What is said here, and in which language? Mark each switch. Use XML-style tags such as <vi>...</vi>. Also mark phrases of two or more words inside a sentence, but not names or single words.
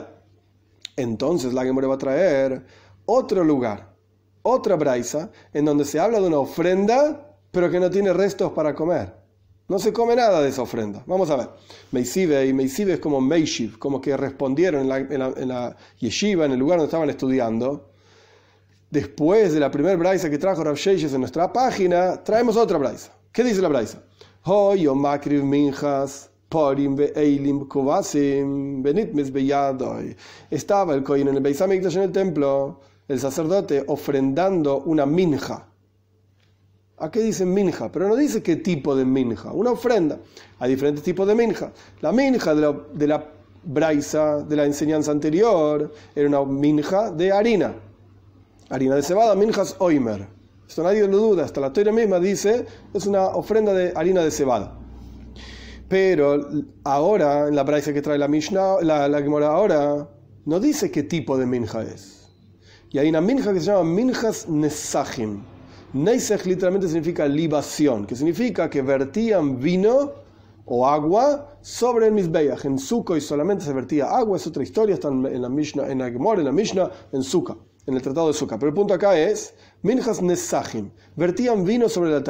<es>Entonces la Gemara va a traer otro lugar, otra braisa, en donde se habla de una ofrenda, pero que no tiene restos para comer. No se come nada de esa ofrenda. Vamos a ver. Meisive es como Meishiv, como que respondieron en la yeshiva, en el lugar donde estaban estudiando. Después de la primera braisa que trajo Rav Sheshes en nuestra página, traemos otra braisa. ¿Qué dice la braisa?</es> <he>היה מקריב מנחת פרים ואילים וכבשים ונטמאת בידו.</he> <es>Estaba el kohen en el Beis Hamikdash, en el templo, el sacerdote ofrendando una minja. ¿A qué dice minja? Pero no dice qué tipo de minja. Una ofrenda. Hay diferentes tipos de minja. La minja de la braisa, de la enseñanza anterior, era una minja de harina. Harina de cebada,</es> <he>מנחת העומר.</he> <es>Esto nadie lo duda. Hasta la Torah misma dice, es una ofrenda de harina de cebada. Pero ahora, en la braisa que trae la Mishnah, la Gemara ahora, no dice qué tipo de minja es. Y hay una minja que se llama</es> <he>מנחת נסכים.</he> <es>Neisech literalmente significa libación, que significa que vertían vino o agua sobre el Mizbeach. En Sukkot solamente se vertía agua, es otra historia, está en la Mishnah, en la Gemara, en la Mishnah, en Sukkot, en el Tratado de Sukkot. Pero el punto acá es,</es> <he>מנחת נסכים,</he> <es>vertían vino sobre el altar.</es>